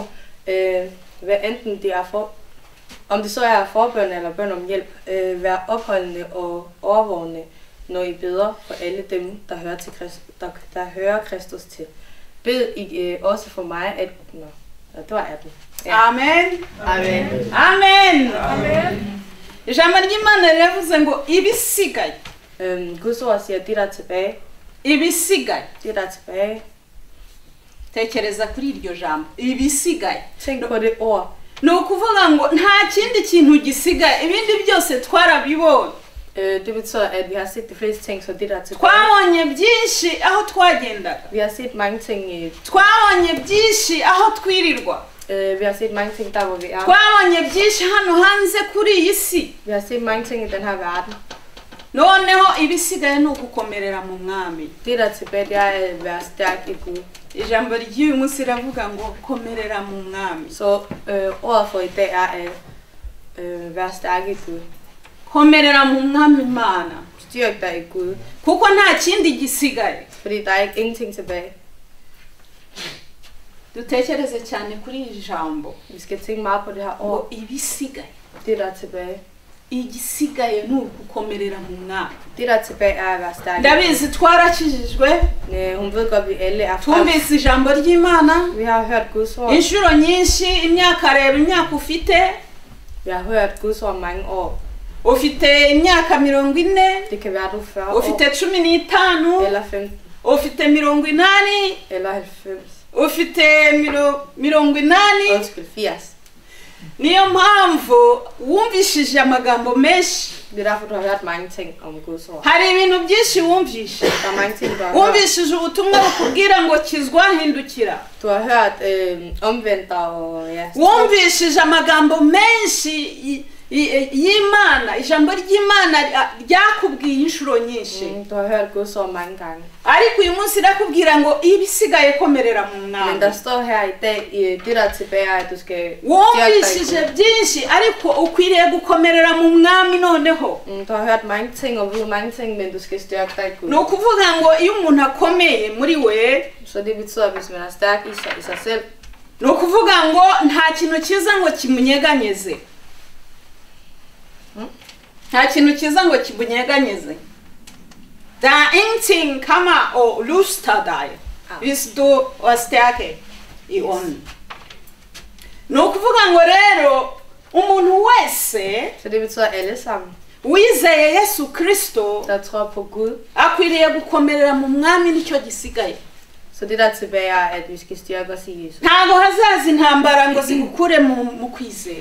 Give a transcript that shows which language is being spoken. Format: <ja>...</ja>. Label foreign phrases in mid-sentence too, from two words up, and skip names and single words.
<da>Hvad enten det er om det så er forbøn eller bøn om hjælp, vær opholdende og overvågende, når I beder for alle dem, der hører Kristus til. Bed I også for mig, at... det var 18. Ja. Amen. Amen. Amen. Amen.</da> <rw>Ijambo ry'Imana riravuze ngo ibisigaye.</rw> <da>Guds ord siger, det der er tilbage.</da> <rw>Ibisigaye.</rw> <da>Det der er tilbage.</da> <rw>Tekereza kuri iryo jambo. Ibisigaye.</rw> <da>Tænk på det ord.</da> <rw>No kuvuga ngo nta kindi kintu gisigaye, ibindi byose twarabibonye.</rw> <da>Det betyder, at vi har set de fleste ting, så det der er tilbage.</da> <rw>Twabonye byinshi aho twagendaga.</rw> <da>Vi har set mange ting.</da> <rw>Twabonye byinshi aho twirirwa.</rw> <da>Vi har set mange ting der, hvor vi er.</da> <rw>Twabonye byinshi hano hanze kuri iyi si.</rw> <da>Vi har set mange ting i den her verden.</da> <rw>Noneho ibisigaye no gukomerera mu mwami.</rw> <da>Det der er tilbage, det er at være stærk i Gud.</da> <rw>Ijambo ry'uyu munsi riravuga ngo komerera mu mwami.</rw> <da>Så ordet for i dag er at være stærk i Gud.</da> <rw>Komerera mu mwami Imana.</rw> <da>Styrk dig i Gud.</da> <rw>Kuko nta kindi gisigaye.</rw> <da>Fordi der er ikke ingenting tilbage.</da> <rw>Dutekereze cyane kuri iri jambo.</rw> <da>Vi skal tænke meget på det her ord.</da> <rw>Ibisigaye.</rw> <da>Det der er tilbage.</da> <rw>Igisigaye ni ugukomerera mu mwami.</rw> <da>Det der er tilbage er at være stærk.</da> <rw>Ndabizi twarakijijwe.</rw> <da>Hun ved godt, vi alle er</da> <rw>twumvise ijambo ry'Imana.</rw> <da>Vi har hørt Guds ord.</da> <rw>Inshuro nyinshi, imyaka reba imyaka ufite.</rw> <da>Vi har hørt Guds ord mange år.</da> <rw>Ufite imyaka 40.</rw> <da>Det kan være du 40 år.</da> <rw>Ufite 15.</rw> <da>Eller 15.</da> <rw>Ufite 80.</rw> <da>Eller 90.</da> <rw>Ufite 80.</rw> <da>Undskyld, 80.</da> <rw>Niyo mpamvu wumvishije amagambo menshi.</rw> <da>Det er derfor, du har hørt mange ting om Guds ord.</da> <rw>Hari ibintu byinshi wumvishe.</rw> <da>Der er mange ting, du har hørt.</da> <rw>Wumvishije ubutumwa bukubwira ngo kizwa hindukira.</rw> <da>Du har hørt omvendt og ja.</da> <rw>Wumvishije amagambo menshi y'Imana, ijambo ry'Imana ryakubwiye inshuro nyinshi.</rw> <da>Du har hørt Guds ord mange gange.</da> <rw>Ariko uyu munsi rakubwira ngo ibisigaye komerera mu mwami.</rw> <da>Men der står her i dag, det der er tilbage, at du skal</da> <rw>wumvishije byinshi, ariko ukwiriye gukomerera mu mwami noneho.</rw> <da>Du har hørt mange ting og ved mange ting, men du skal styrke dig i Gud.</da> <rw>No kuvuga ngo iyo umuntu akomeye muri we,</rw> <da>så det betyder, at hvis man er stærk i sig selv,</da> <rw>no kuvuga ngo nta kintu kiza ngo kimunyeganyeze. Nta kintu kiza ngo kimunyeganyeze.</rw> <da>Da ingenting kommer og luster dig, hvis du er stærke i ånden.</da> <rw>No kuvuga ngo rero umuntu wese,</rw> <da>så det betyder alle sammen,</da> <rw>wizeye Yesu Kristo,</rw> <da>der tror på Gud,</da> <rw>akwiriye gukomerera mu mwami nicyo gisigaye.</rw> <da>Så det der tilbage er, at vi skal styrke os i Jesus.</da> <rw>ntago hazaza intambara ngo zigukure mu kwizera.</rw>